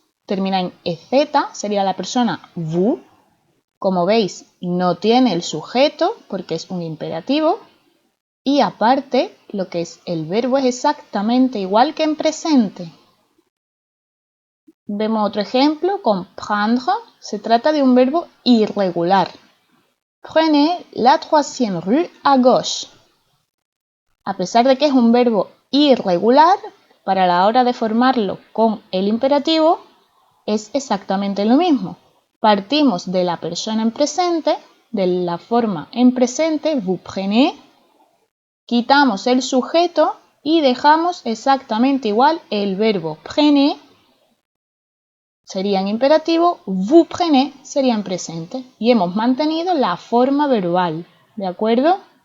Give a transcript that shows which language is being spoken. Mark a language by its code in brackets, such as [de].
[es] Termina en EZ, sería la persona vous. Como veis, no tiene el sujeto porque es un imperativo. Y aparte, lo que es el verbo es exactamente igual que en presente. Vemos otro ejemplo con prendre. Se trata de un verbo irregular. [fr] Prenez la troisième rue à gauche. [es] A pesar de que es un verbo irregular, para la hora de formarlo con el imperativo es exactamente lo mismo. Partimos de la persona en presente, de la forma en presente, [fr] vous prenez, [es] quitamos el sujeto y dejamos exactamente igual el verbo prenez, sería en imperativo, vous prenez sería en presente y hemos mantenido la forma verbal, ¿de acuerdo?